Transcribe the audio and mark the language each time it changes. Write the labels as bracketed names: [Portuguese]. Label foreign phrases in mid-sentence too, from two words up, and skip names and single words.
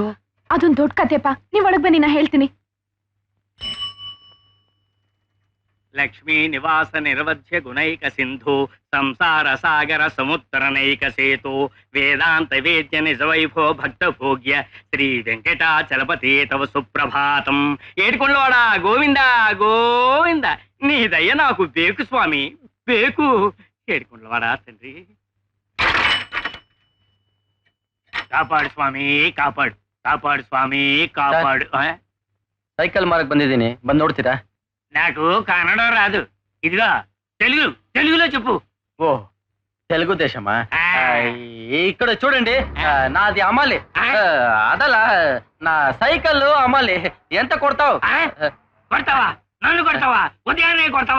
[Kannada] ಅದೊಂದ್ ದೊಡ್ಡ ಕತೆಪ್ಪ. ನೀವ್ ಒಳಗ್ ಬನ್ನಿ, ನಾ ಹೇಳ್ತೀನಿ. [Sanskrit] ಲಕ್ಷ್ಮೀ ನಿವಾಸ ನಿರ್ವಧ್ಯ ಗುಣೈಕ ಸಿಂಧು ಸಂಸಾರ ಸಾಗರ ಸಮುತ್ತರನೈಕ ಸೇತು ವೇದಾಂತ ವೇದ್ಯ ನಿಜ ವೈಭವ ಭಕ್ತ ಭೋಗ್ಯ ಶ್ರೀ ವೆಂಕಟಾಚಲಪತಿ ತವ ಸುಪ್ರಭಾತಂ. [Telugu] ఏడుకొండవాడ గోవింద గోవింద, నీ దయ నాకు బేకు స్వామి, బేకు. ఏడుకొండవాడ తండ్రి, [Kannada] ಕಾಪಾಡು ಸ್ವಾಮಿ, ಕಾಪಾಡು, ಕಾಪಾಡು ಸ್ವಾಮಿ, ಕಾಪಾಡು. ಸೈಕಲ್ ಮಾರಕ್ ಬಂದಿದ್ದೀನಿ, ಬಂದ್ ನೋಡ್ತೀರಾ? [Telugu] నాకు కన్నడ రాదు, ఇదిగా తెలుగు, తెలుగులో చెప్పు. ఓ, తెలుగు దేశమా? ఇక్కడ చూడండి, నాది అమ్మాలి. అదల నా సైకిల్ అమ్మాలి. ఎంత కొడతావు? కొడతావా? నన్ను కొడతావా? ఉదయాన్నే కొడతావా?